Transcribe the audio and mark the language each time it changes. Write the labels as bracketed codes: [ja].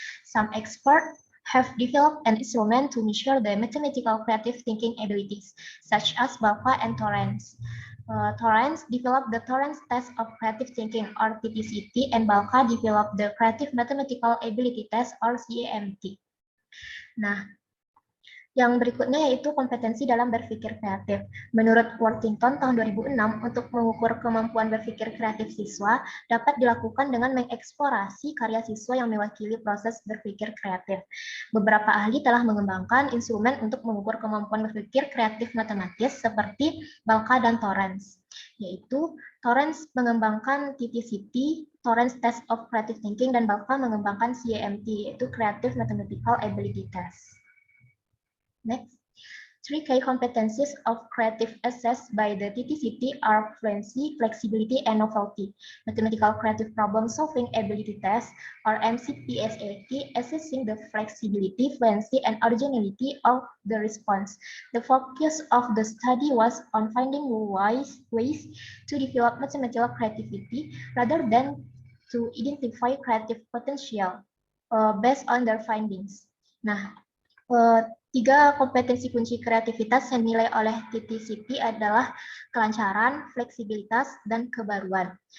[en] Some experts have developed an instrument to measure the mathematical creative thinking abilities, such as Balpa and Torrance. Torrance developed the Torrance Test of Creative Thinking, or TTCT, and Balka developed the Creative Mathematical Ability Test, or CAMT. [id] Nah, yang berikutnya yaitu kompetensi dalam berpikir kreatif. Menurut Worthington tahun 2006, untuk mengukur kemampuan berpikir kreatif siswa dapat dilakukan dengan mengeksplorasi karya siswa yang mewakili proses berpikir kreatif. Beberapa ahli telah mengembangkan instrumen untuk mengukur kemampuan berpikir kreatif matematis seperti Balka dan Torrance, yaitu Torrance mengembangkan TTCT, Torrance Test of Creative Thinking, dan Balka mengembangkan CAMT, yaitu Creative Mathematical Ability Test. [en] Next, 3 key competencies of creative assessed by the TTCT are fluency, flexibility, and novelty. Mathematical creative problem solving ability test, or MCPSAT, assessing the flexibility, fluency, and originality of the response. The focus of the study was on finding ways to develop mathematical creativity rather than to identify creative potential based on their findings. [id] Nah, 3 kompetensi kunci kreativitas yang dinilai oleh TTCT adalah kelancaran, fleksibilitas, dan kebaruan.